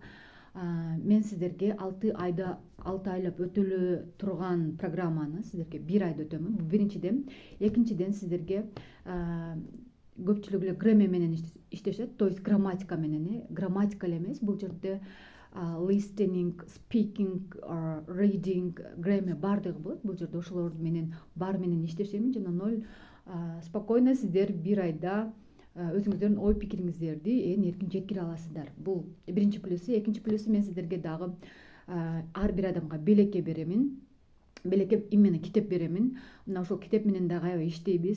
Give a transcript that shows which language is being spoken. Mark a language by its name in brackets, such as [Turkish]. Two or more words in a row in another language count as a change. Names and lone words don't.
[Kyrgyz] Мен сиздерге 6 айлап өтөлө турган программаны сиздерге бир айда өтөмүн. Бул биринчиден. Экинчиден сиздерге көпчүлүк эле граммар менен иштешет, [Russian] то есть [Kyrgyz] грамматика менен. Грамматика эле эмес, бул жерде [English] listening, speaking, reading, grammar [Kyrgyz] баардыгы болот. Бул жерде ошолор менен баары менен иштешемин жана 0 спокойно сиздер бир айда өзүңүздөрдүн ой пикириңиздерди ээн эркин жеткире аласыздар. Бул биринчи плюсу. Экинчи плюсу, мен сиздерге дагы ар бир адамга белекке беремин. Белекке именно китеп беремин. Мына ошол китеп менен дагы аябай иштейбиз.